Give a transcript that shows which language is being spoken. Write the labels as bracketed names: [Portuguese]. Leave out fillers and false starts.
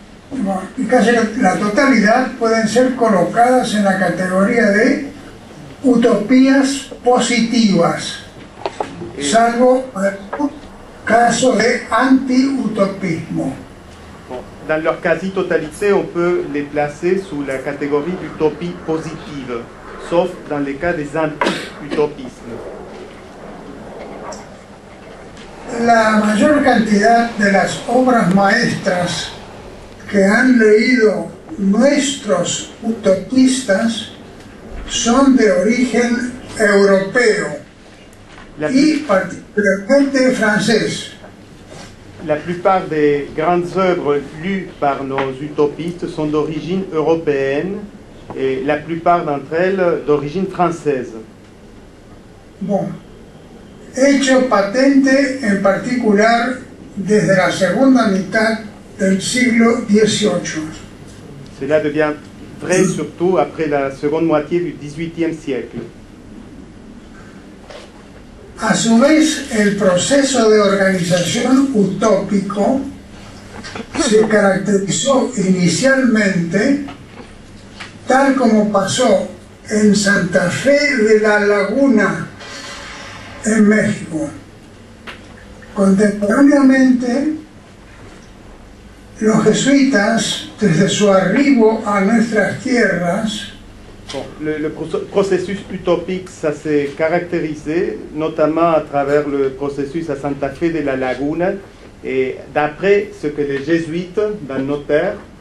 [Spanish] Bueno, y casi la totalidad pueden ser colocadas en la categoría de utopías positivas, salvo el caso de anti-utopismo. [French] Bon, dans leur quasi-totalité, on peut les placer sous la catégorie d'utopie positive, sauf dans les cas des anti-utopismes. [Spanish] La mayor cantidad de las obras maestras que han leído nuestros utopistas son de origen europeo y particularmente francés. [French] La plupart des grandes œuvres lues par nos utopistes sont d'origine européenne et la plupart d'entre elles d'origine française. [Spanish] Bon, hecho patente en particular desde la segunda mitad del siglo XVIII. [French] Cela devient vrai surtout après la seconde moitié du XVIIIe siècle. [Spanish] A su vez, el proceso de organización utópico se caracterizó inicialmente, tal como pasó en Santa Fe de la Laguna, en México. Contemporáneamente, los jesuitas, desde su arribo a nuestras tierras, [French] Bon, le processus utopique, ça s'est caractérisé notamment à travers le processus à Santa Fe de la Laguna et d'après ce que les jésuites dans nos terres